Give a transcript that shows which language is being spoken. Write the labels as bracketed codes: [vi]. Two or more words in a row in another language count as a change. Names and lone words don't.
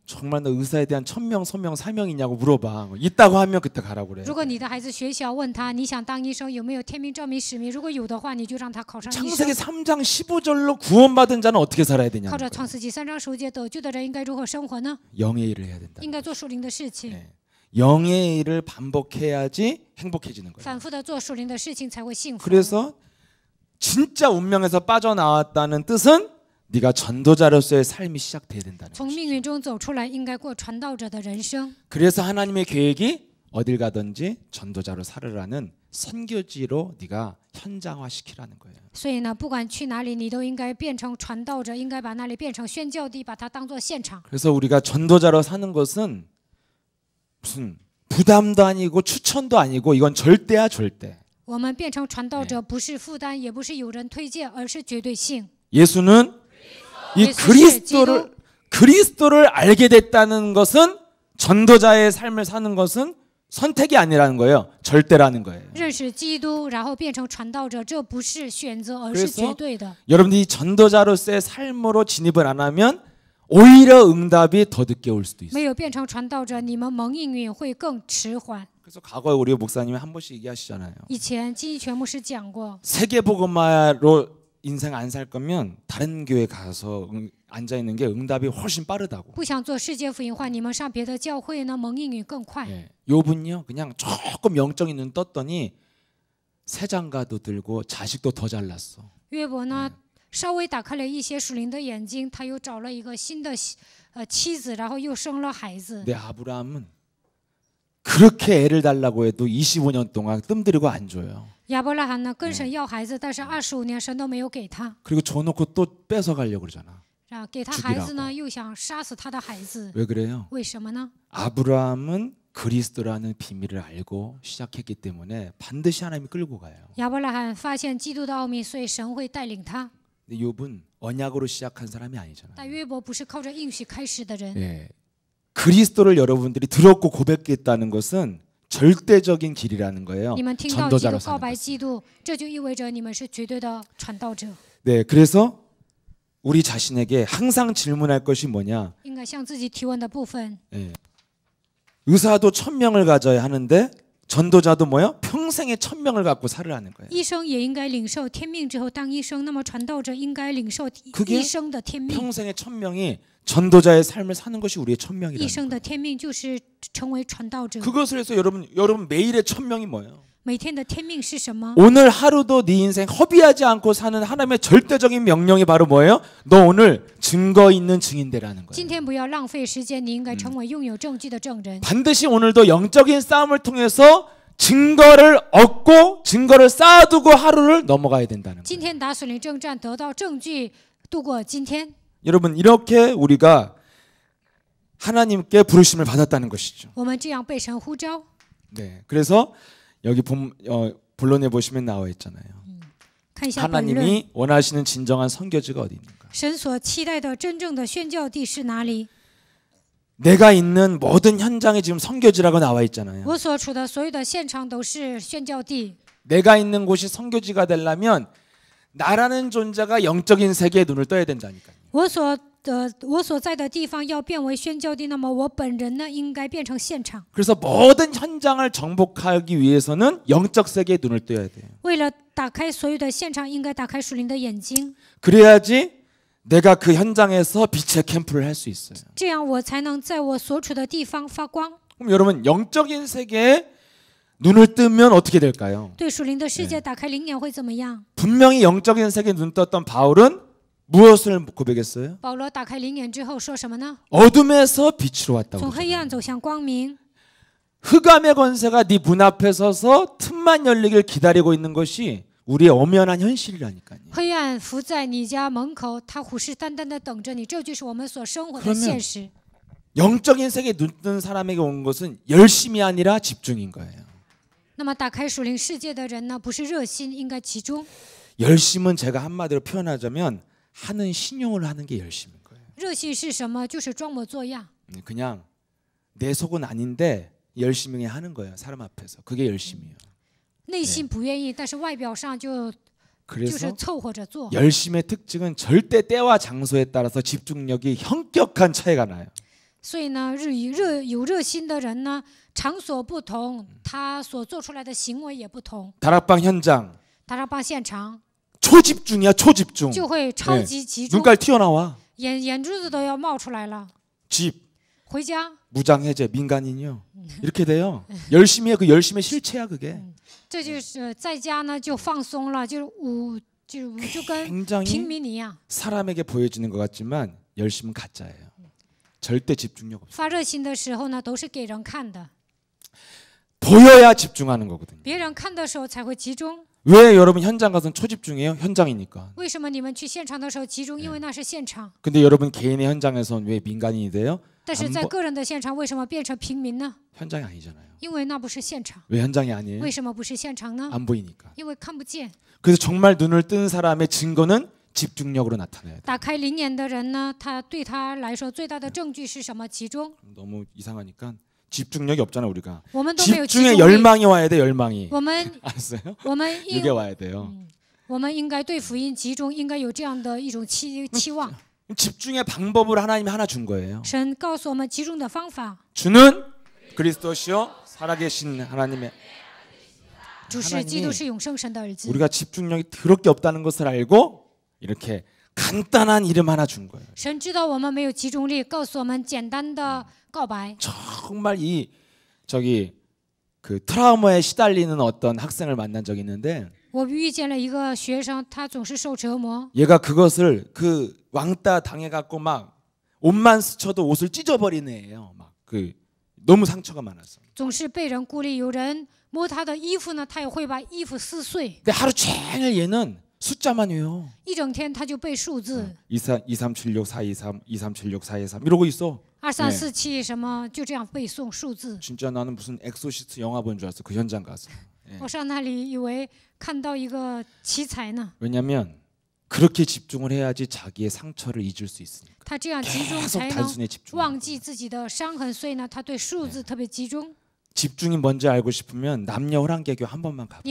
[ko] 정말 너 의사에 대한 천명, 소명, 사명 있냐고 물어봐. 있다고 하면 그때 가라고 그래. [zh] 如果你的孩子学小问他你想当医生有没有天命照明使命，如果有的话你就让他考上医生。 [ko] 창세기 3장 15절로 구원받은 자는 어떻게 살아야 되냐? [zh] 靠着创世纪3章15节得救的人应该如何生活呢？ [ko] 영의 일을 해야 된다. [zh] 应该做属灵的事情， [ko] 네. 영의 일을 반복해야지 행복해지는 거예요. [zh] 反复的做属灵的事情才会幸福。 [ko] 그래서 진짜 운명에서 빠져나왔다는 뜻은 네가 전도자로서의 삶이 시작돼야 된다는 [zh] 从 [ko] 거죠. [zh] 命运中走出来，应该过传道者的人生。 [ko] 그래서 하나님의 계획이 어딜 가든지 전도자로 살으라는 선교지로 네가 현장화시키라는 거예요. [zh] 所以呢，不管去哪里，你都应该变成传道者，应该把那里变成宣教地，把它当作现场。 [ko] 그래서 우리가 전도자로 사는 것은 무슨 부담도 아니고 추천도 아니고 이건 절대야 절대. [zh] 我们变成传道者，不是负担，也不是有人推荐，而是绝对性。 [ko] 예수는 이 그리스도를 알게 됐다는 것은 전도자의 삶을 사는 것은 선택이 아니라는 거예요. 절대라는 거예요. [zh] 认识基督，然后变成传道者，这不是选择，而是绝对的。 [ko] 여러분들이 전도자로서의 삶으로 진입을 안 하면 오히려 응답이 더 늦게 올 수도 있어요. [zh] 没有变成传道者，你们蒙应允会更迟缓。 [ko] 그래서 과거에 우리 목사님이 한 번씩 얘기하시잖아요. [zh] 以前金一全牧师讲过， [ko] 세계복음화로 인생 안 살 거면 다른 교회 가서 앉아 있는 게 응답이 훨씬 빠르다고. [zh] 不想做世界福音化，你们上别的教会呢，蒙应允更快。 [ko] 예. 요분요 그냥 조금 영적인 눈 떴더니 새 장가도 들고 자식도 더 잘났어. [zh] 约伯呢，稍微打开了一些属灵的眼睛，他又找了一个新的妻子，然后又生了孩子。 [ko] 근데 아브라함은 그렇게 애를 달라고 해도 25년 동안 뜸들이고 안 줘요. [zh] 亚伯拉罕呢，跟神要孩子，但是25年神都没有给他， [ko] 그리고 줘놓고 또 뺏어 가려고 그러잖아. [zh] 然后给他孩子呢，又想杀死他的孩子。 [ko] 왜 그래요? [zh] 为什么呢？ [ko] 아브라함은 그리스도라는 비밀을 알고 시작했기 때문에 반드시 하나님이 끌고 가요. [zh] 亚伯拉罕发现基督的奥秘，所以神会带领他。 [ko] 근데 욥은 언약으로 시작한 사람이 아니잖아요. [zh] 但约伯不是靠着应许开始的人。 [ko] 예. 그리스도를 여러분들이 들었고 고백했다는 것은 절대적인 길이라는 거예요. [zh] 你们听到基督 [ko] 전도자로 [zh] 告 [ko] 사는 [zh] 白 [ko] 것. [zh] 基督，这就意味着你们是绝对的传道者。 [ko] 네, 그래서 우리 자신에게 항상 질문할 것이 뭐냐? [zh] 应该向自己提问的部分， [ko] 예. 의사도 1000명을 가져야 하는데 전도자도 뭐요? 평생에 1000명을 갖고 살으라는 거예요. [zh] 医生也应该领受天命之后当医生，那么传道者应该领受 [ko] 그게 [zh] 医生的天命。 [ko] 평생에 1000명이 전도자의 삶을 사는 것이 우리의 [zh] 医 [ko] 1000명이라는 [zh] 生 [ko] 거예요. [zh] 的天命就是成为传道者。 [ko] 그것을 해서 여러분 매일의 1000명이 뭐예요? [zh] 每天的天命是什么？ [ko] 오늘 하루도 네 인생 허비하지 않고 사는 하나님의 절대적인 명령이 바로 뭐예요? 너 오늘 증거 있는 증인되라는 [zh] 今 [ko] 거예요. [zh] 天不要浪费时间，你应该成为拥有证据的证人。 [ko] 반드시 오늘도 영적인 싸움을 통해서 증거를 얻고 증거를 쌓아두고 하루를 넘어가야 된다는 [zh] 今 [ko] 거예요. [zh] 天打属灵征战，得到证据，度过今天。 [ko] 여러분 이렇게 우리가 하나님께 부르심을 받았다는 것이죠. [zh] 我们这样被神呼召。 [ko] 네, 그래서 여기 본론에 보시면 나와 있잖아요. [zh] 看一下本论， [ko] 하나님이 원하시는 진정한 선교지가 어디 있는가? [zh] 神所期待的真正的宣教地是哪里？ [ko] 내가 있는 모든 현장이 지금 선교지라고 나와 있잖아요. [zh] 我所处的所有的现场都是宣教地。 [ko] 내가 있는 곳이 선교지가 되려면 나라는 존재가 영적인 세계에 눈을 떠야 된다니까요. [zh] 我所在的地方要变为宣教地，那么我本人呢，应该变成现场。 [ko] 그래서 모든 현장을 정복하기 위해서는 영적 세계에 눈을 떠야 돼요. [zh] 为了打开所有的现场，应该打开属灵的眼睛， [ko] 그래야지 내가 그 현장에서 빛의 캠프를 할 수 있어요. [zh] 这样我才能在我所处的地方发光。 [ko] 그럼 여러분 영적인 세계에 눈을 뜨면 어떻게 될까요? [zh] 对属灵的世界打开灵眼会怎么样？ [ko] 분명히 영적인 세계에 눈 떴던 바울은 무엇을 고백했어요? [zh] 保罗打开灵眼之后说什么呢？ [ko] 어둠에서 빛으로 왔다고 [zh] 从黑 [ko] 그러잖아요. [zh] 暗走向光明。 [ko] 흑암의 권세가 네 문 앞에 서서 틈만 열리길 기다리고 있는 것이 우리의 엄연한 현실이라니까요. [zh] 黑暗伏在你家门口，他虎视眈眈的等着你，这就是我们所生活的 [ko] 그러면 [zh] 现实。 [ko] 영적인 세계에 눈 뜬 사람에게 온 것은 열심이 아니라 집중인 거예요. [zh] 那么打开属灵世界的人呢，不是热心，应该集中。 [ko] 열심은 제가 한마디로 표현하자면 하는 신용을 하는 게 열심인 거예요. [zh] 热心是什么？就是装模作样， [ko] 그냥 내 속은 아닌데 열심히 하는 거예요. 사람 앞에서. 그게 열심이에요. [zh] 内心不愿意，但是外表上就是 [ko] 그래서 [zh] 凑合着做。 [ko] 열심의 특징은 절대 때와 장소에 따라서 집중력이 현격한 차이가 나요. [zh] 所以呢，有热心的人呢，场所不同，他所做出来的行为也不同。 [ko] 다락방 현장 [zh] 打上帮现场 [ko] 초집중이야. 초집중. [zh] 就会超级集中， [ko] 눈깔 튀어나와. [zh] 眼珠子都要冒出来了。 [ko] 집 [zh] 回家， [ko] 무장해제 민간인이요. 이렇게 돼요. 열심히 해. 그 열심의 실체야 그게. [zh] 这就是在家呢就放松了，就跟 [ko] 굉장히 [zh] 平民一样。 [ko] 사람에게 보여지는 것 같지만 열심은 가짜예요. 절대 집중력 없어요. [zh] 发热心的时候呢，都是给人看的， [ko] 보여야 집중하는 거거든요. [zh] 别人看的时候才会集中。 [ko] 왜 여러분 현장 가서는 초집중이에요? 현장이니까. [zh] 为什么你们去现场的时候集中？因为那是现场。 [ko] 근데 여러분 개인의 현장에서는 왜 민간인이 돼요? [zh] 但是在个人的现场，为什么变成平民呢？ [ko] 현장이 아니잖아요. [zh] 因为那不是现场。 [ko] 왜 현장이 아니에요? [zh] 为什么不是现场呢？ [ko] 안 보이니까. [zh] 因为看不见。 [ko] 그래서 정말 눈을 뜬 사람의 증거는 집중력으로 나타나야 돼. [zh] 打开灵眼的人呢，他对他来说最大的证据是什么？集中。 [ko] 너무 이상하니까 집중력이 없잖아 우리가. [zh] 我们都没有集 [ko] 집중의 [zh] 中力。 [ko] 열망이 와야 돼. 열망이. [zh] 我们 [ko] 알았어요? [zh] 我们 [ko] 이게 [zh] 应 [ko] 와야 돼요. [zh] 我们应该对福音集中，应该有这样的一种期望。 [ko] 집중의 방법을 하나님이 하나 준 거예요. [zh] 神告诉我们集中的方法， [ko] 주는 그리스도시요 살아계신 하나님의 [zh] 主是基督是永生神的儿子。 [ko] 우리가 집중력이 더럽게 없다는 것을 알고 이렇게 간단한 이름 하나 준 거예요. [zh] 神知道我们没有集中力，告诉我们简单的告白。 [ko] 정말 이 저기 그 트라우마에 시달리는 어떤 학생을 만난 적이 있는데 [zh] 我遇见了一个学生，他总是受折磨， [ko] 얘가 그것을 그 왕따 당해갖고 막 옷만 스쳐도 옷을 찢어버리는 애예요. 막 그 너무 상처가 많았어. [zh] 总是被人孤立，有人摸他的衣服呢，他也会把衣服撕碎。 [ko] 근데 하루 종일 얘는 숫자만 외워. [zh] 一整天他就背数字， [ko] 2376 423 2376 423 이러고 있어. [zh] 2347 什么，就这样背诵数字。 [ko] 진짜 나는 무슨 엑소시스트 영화 본 줄 알았어. 그 현장 가서. [zh] 我上那里以为看到一个奇才呢， [ko] 왜냐면 그렇게 집중을 해야지 자기의 상처를 잊을 수 있으니까. [zh] 他这样集中 [ko] 계속 [zh] 才能 [ko] 단순히 집중. [zh] 忘记自己的伤痕，所以呢，他对数字特别集中。 [ko] 집중이 뭔지 알고 싶으면 남녀 호랑개교 한 번만 가봐.